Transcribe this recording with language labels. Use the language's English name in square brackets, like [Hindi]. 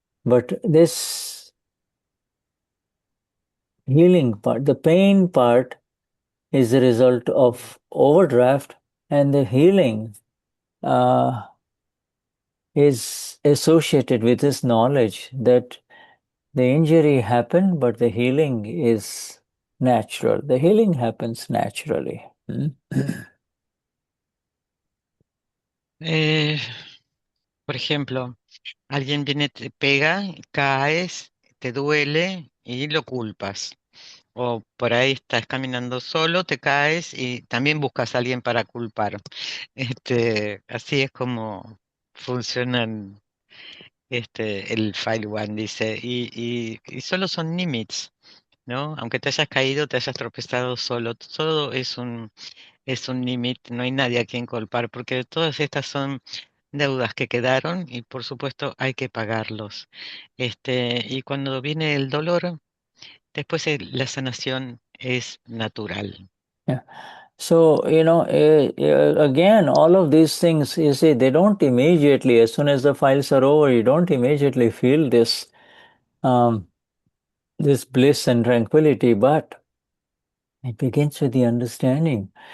[English] But this healing part, the pain part, is the result of overdraft, and the healing uh, is associated with this knowledge that the injury happened, but the healing is natural. The healing happens naturally. [Spanish] Eh, por ejemplo, alguien viene, te pega, caes, te duele y lo culpas. O por ahí estás caminando solo, te caes y también buscas a alguien para culpar. Así es como funcionan el File One, dice. Y solo son limits, ¿no? Aunque te hayas caído, te hayas tropezado solo, todo es un limit, no hay nadie a quien culpar, porque todas estas son deudas que quedaron y por supuesto hay que pagarlos. Y cuando viene el dolor, después la sanación es natural. Yeah. [English] So, again, all of these things, you see, they don't immediately, as soon as the files are over, you don't immediately feel um, this bliss and tranquility, but it begins with the understanding.